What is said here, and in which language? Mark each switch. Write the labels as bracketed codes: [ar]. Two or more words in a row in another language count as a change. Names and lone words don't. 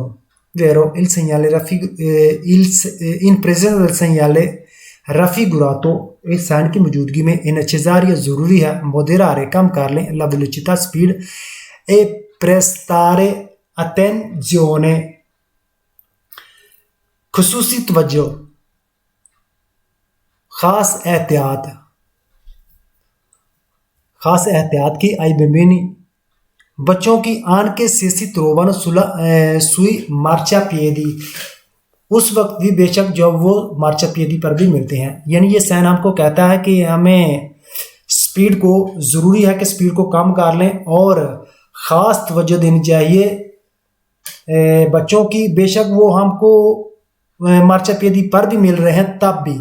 [it] Vero, in presenza del segnale raffigurato il sign [ur] کی موجودگی میں [it] è necessario [ur] ضروری ہے [it] moderare [ur] کم کر لیں [it] la velocità speed e prestare attenzione [ur] خصوصی توجہ خاص احتیاط کی آئی bambini بچوں کی [it] anche se si trovano sui marciapiedi [ur] اس وقت بھی بے شک جب وہ مارچاپیئدی پر بھی ملتے ہیں. یعنی یہ سائن ہم کو کہتا ہے کہ ہمیں سپیڈ کو ضروری ہے کہ سپیڈ کو کم کر لیں اور خاص توجہ دینی چاہیے بچوں کی، بے شک وہ ہم کو مارچاپیئدی پر بھی مل رہے ہیں تب بھی.